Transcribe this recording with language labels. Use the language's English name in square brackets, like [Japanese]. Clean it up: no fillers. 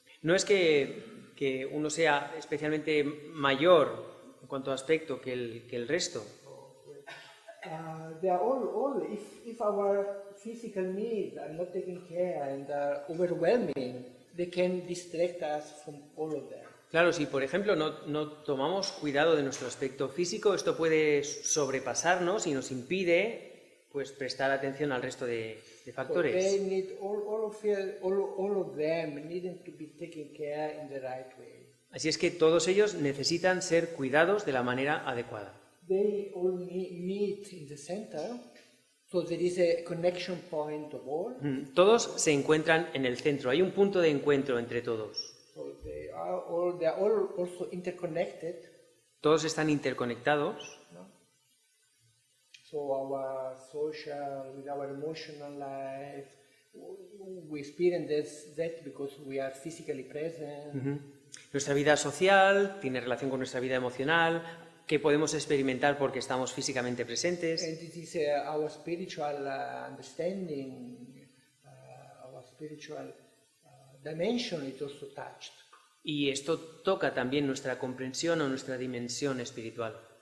[Spanish] No es que uno sea especialmente mayor en cuanto a aspecto que el resto. [English] They are all if our physical needs are not taken care and are overwhelming, they can distract us from all of them. [Spanish] Claro, si por ejemplo no tomamos cuidado de nuestro aspecto físico, esto puede sobrepasarnos y nos impide pues prestar atención al resto de factores. [English] So they need all of them needing to be taken care in the right way. [Spanish] Así es que todos ellos necesitan ser cuidados de la manera adecuada. [English] They all meet in the center. So there is a connection point of all. [Spanish] Todos se encuentran en el centro, hay un punto de encuentro entre todos. [English] So they are all also interconnected. [Spanish] Todos están interconectados. No? [English] So our social, with our emotional life, we experience that because we are physically present. [Spanish] Nuestra vida social tiene relación con nuestra vida emocional, que podemos experimentar porque estamos físicamente presentes. [English] And it is our spiritual understanding, our spiritual dimension is also touched. [Spanish] Y esto toca también nuestra comprensión o nuestra dimensión espiritual.